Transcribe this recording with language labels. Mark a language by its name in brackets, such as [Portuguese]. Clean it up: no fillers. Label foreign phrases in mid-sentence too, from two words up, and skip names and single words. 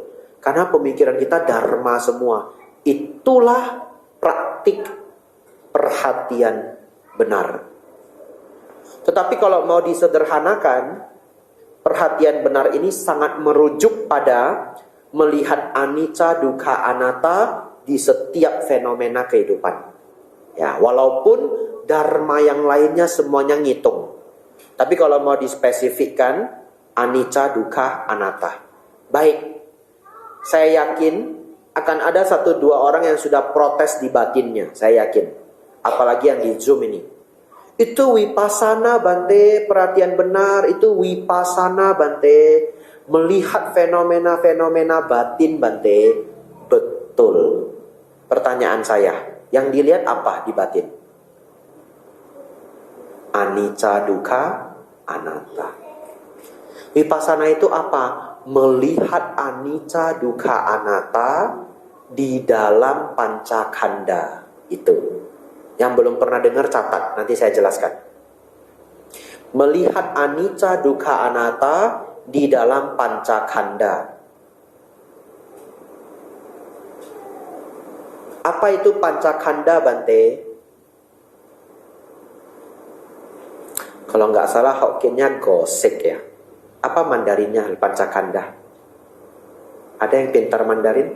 [Indonesian] Karena pemikiran kita dharma semua. Itulah praktik perhatian benar. Tetapi kalau mau disederhanakan, perhatian benar ini sangat merujuk pada melihat [Pali] anicca, dukkha, anatta [Indonesian] di setiap fenomena kehidupan. Ya, walaupun dharma yang lainnya semuanya ngitung. Tapi kalau mau dispesifikkan, [Pali] anicca, dukkha, anatta. [Indonesian] Baik, saya yakin akan ada 1-2 orang yang sudah protes di batinnya. Saya yakin. Apalagi yang di Zoom ini. Itu vipassana Bante, perhatian benar. Itu vipassana Bante. Melihat fenomena-fenomena batin Bante. Betul. Pertanyaan saya, yang dilihat apa di batin? [Pali] Anicca, dukkha, anatta. [Indonesian] Vipassana itu apa? Melihat [Pali] anicca, dukkha, anatta [Indonesian] di dalam pancakanda. Itu. Yang belum pernah dengar catat, nanti saya jelaskan. Melihat [Pali] anicca, dukkha, anatta [Indonesian] di dalam pancakanda. Apa itu pancakanda Bante? Kalau nggak salah Hokkien-nya gosek ya. Apa Mandarinnya pancakanda? Ada yang pintar Mandarin?